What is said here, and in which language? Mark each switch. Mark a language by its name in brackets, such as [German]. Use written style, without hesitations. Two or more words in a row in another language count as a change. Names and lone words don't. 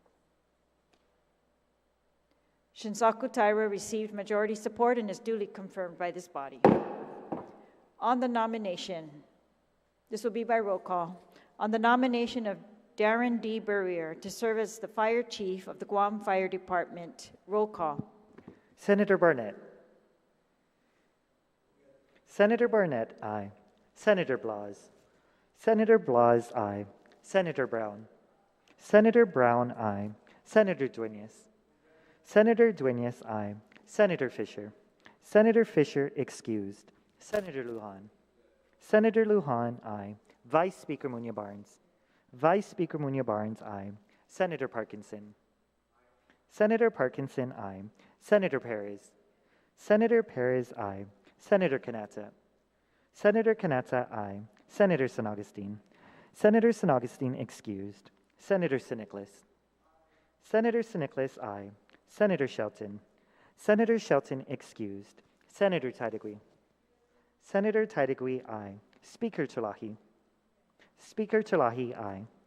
[English] Shinsaku Taira received majority support and is duly confirmed by this body. On the nomination, this will be by roll call. On the nomination of Darren D. Burrier to serve as the Fire Chief of the Guam Fire Department, roll call. Senator Barnett. Senator Barnett, aye. Senator Blas. Senator Blas, aye. Senator Brown. Senator Brown, aye. Senator Duenas. Senator Duenas, aye. Senator Fisher. Senator Fisher, excused. Senator Lujan. Senator Lujan, aye. Vice Speaker Munya Barnes. Vice Speaker Munya Barnes, aye. Senator Parkinson. Senator Parkinson, aye. Senator Perez. Senator Perez, aye. Senator Kanata. Senator Kanata, aye. Senator San Augustine. Senator San Augustine, excused. Senator Siniclis. Senator Siniclis, aye. Senator Shelton. Senator Shelton, excused. Senator Taitigui. Senator Taitigui, aye. Speaker Tulahi. Speaker Tulahi, aye.